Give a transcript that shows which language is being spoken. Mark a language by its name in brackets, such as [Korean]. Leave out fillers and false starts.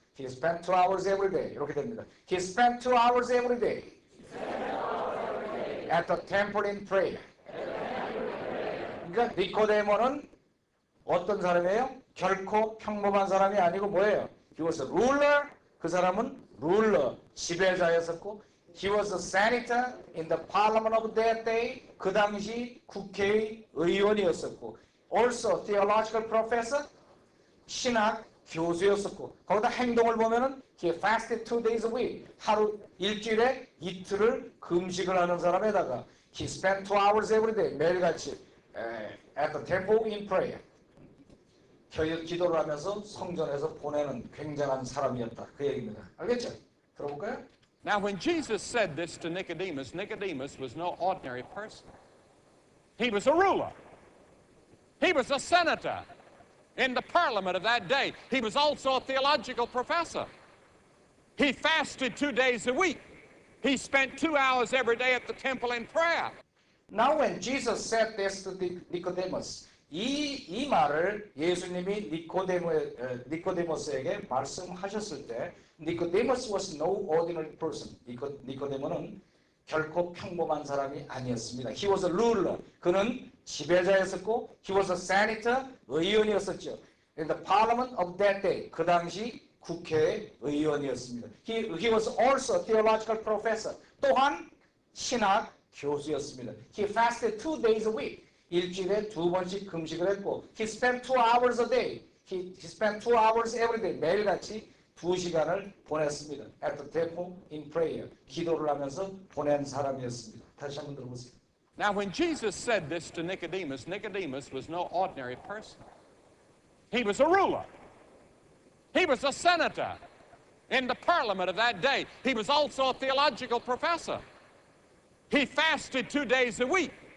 [English] He spent 2 hours every day. [Korean] 이렇게 됩니다. [English] He spent 2 hours every day at the temple in prayer. [Korean] 그러니까 니코데모는 어떤 사람이에요? 결코 평범한 사람이 아니고 뭐예요? [English] He was a ruler. [Korean] 그 사람은 ruler, 지배자였었고 [English] He was a senator in the parliament of that day. [Korean] 그 당시 국회의 의원이었었고 [English] also theological professor, [Korean] 신학 교수였었고 거기다 행동을 보면은 [English] he fasted 2 days a week. [Korean] 일주일에 이틀을 금식을 하는 사람에다가 [English] he spent 2 hours every day. [Korean] 매일같이 [English] at the temple in prayer. [Korean] 기도를 하면서 성전에서 보내는 굉장한 사람이었다. 그 얘기입니다. 알겠죠? 들어볼까요? [English] Now, when Jesus said this to Nicodemus, Nicodemus was no ordinary person. He was a ruler. He was a senator in the parliament of that day. He was also a theological professor. He fasted 2 days a week. He spent 2 hours every day at the temple in prayer. Now when Jesus said this to Nicodemus, [Korean] 이 말을 예수님이 니코데모스에게 말씀하셨을 때 [English] Nicodemus was no ordinary person. [Korean] 니코데모는 결코 평범한 사람이 아니었습니다. [English] He was a ruler. [Korean] 그는 지배자였었고 [English] He was a senator. [Korean] 의원이었었죠. [English] In the parliament of that day. [Korean] 그 당시 국회의 의원이었습니다. [English] He was also a theological professor. [Korean] 또한 신학 교수였습니다. [English] He fasted 2 days a week. [Korean] 일주일에 2번씩 금식을 했고 [English] He spent 2 hours a day. He spent 2 hours every day. [Korean] 매일같이 2시간을 보냈습니다. [English] At the temple in prayer. [Korean] 기도를 하면서 보낸 사람이었습니다. 다시 한번 들어보세요. [English] Now, when Jesus said this to Nicodemus, Nicodemus was no ordinary person. He was a ruler. He was a senator in the parliament of that day. He was also a theological professor. He fasted 2 days a week.